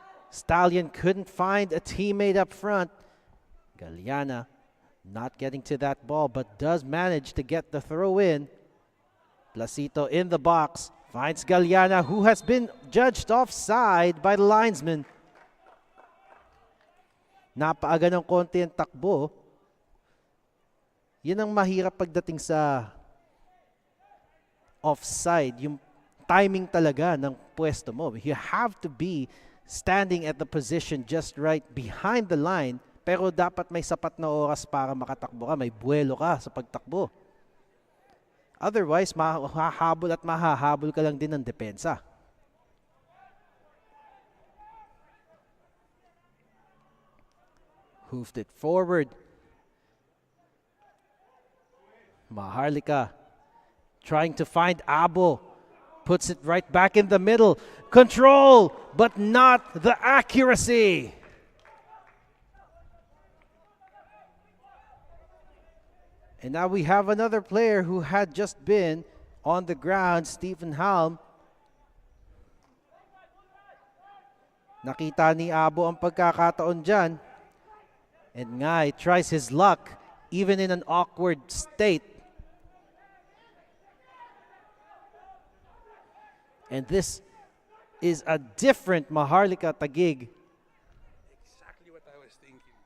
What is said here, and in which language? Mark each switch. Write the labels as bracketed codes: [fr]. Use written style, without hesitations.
[en] Stallion couldn't find a teammate up front. Galiana not getting to that ball, but does manage to get the throw in. Placito in the box, finds Galiana, who has been judged offside by the linesman. [tl] Napaaga ng konti ang takbo. Yun ang mahirap pagdating sa offside, yung timing talaga ng pwesto mo. [en] You have to be standing at the position just right behind the line, [tl] pero dapat may sapat na oras para makatakbo ka, may buwelo ka sa pagtakbo. Otherwise, mahahabol at mahahabol ka lang din ng depensa. [en] Hoofed it forward. Maharlika trying to find Abo. Puts it right back in the middle. Control, but not the accuracy. And now we have another player who had just been on the ground, Stephen Halm. [tl] Nakita ni Abo ang pagkakataon dyan. [en] And Ngay tries his luck, even in an awkward state. And this is a different Maharlika Taguig. Exactly what I was thinking.